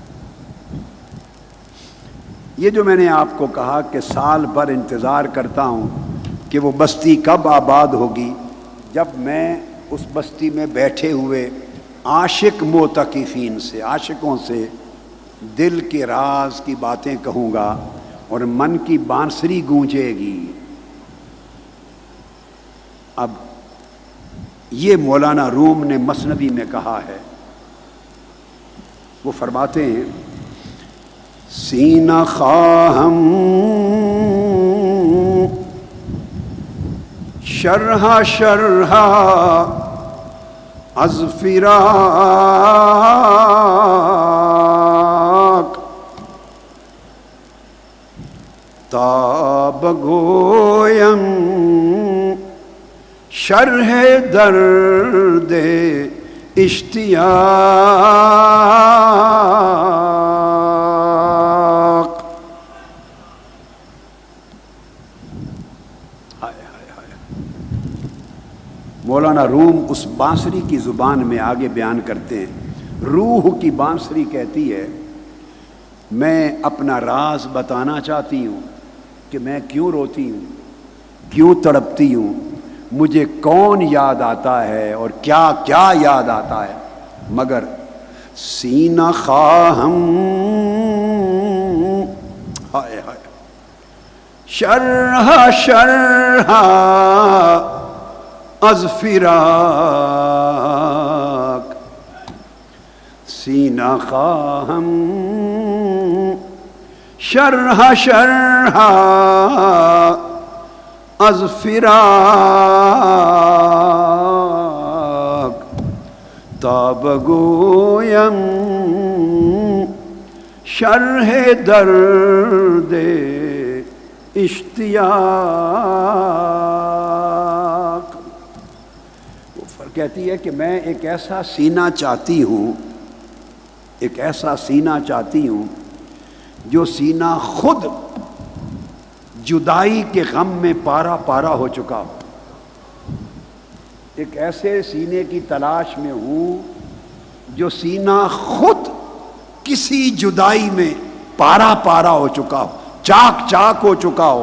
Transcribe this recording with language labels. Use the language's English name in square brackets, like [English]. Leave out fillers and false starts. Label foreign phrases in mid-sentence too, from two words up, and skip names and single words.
[Urdu] یہ جو میں نے آپ کو کہا کہ سال بھر انتظار کرتا ہوں کہ وہ بستی کب آباد ہوگی، جب میں اس بستی میں بیٹھے ہوئے عاشق معتکفین سے، عاشقوں سے دل کے راز کی باتیں کہوں گا اور من کی بانسری گونجے گی۔ اب یہ مولانا روم نے مثنوی میں کہا ہے، وہ فرماتے ہیں [Persian] سینہ خواہم شرح شرح از فراق تا بگویم شرح درد اشتیاق۔ [Urdu] مولانا روم اس بانسری کی زبان میں آگے بیان کرتے ہیں، روح کی بانسری کہتی ہے میں اپنا راز بتانا چاہتی ہوں کہ میں کیوں روتی ہوں، کیوں تڑپتی ہوں، مجھے کون یاد آتا ہے اور کیا کیا یاد آتا ہے، مگر [Persian] سینہ خواہم ہائے ہائے شرح شرح از فراق، سینہ خواہم شرح شرح از فراق تا بگویم شرح درد اشتیاق۔ [Urdu] وہ کہتی ہے کہ میں ایک ایسا سینہ چاہتی ہوں، ایک ایسا سینہ چاہتی ہوں جو سینہ خود جدائی کے غم میں پارا پارا ہو چکا ہو، ایک ایسے سینے کی تلاش میں ہوں جو سینہ خود کسی جدائی میں پارا پارا ہو چکا ہو، چاک چاک ہو چکا ہو۔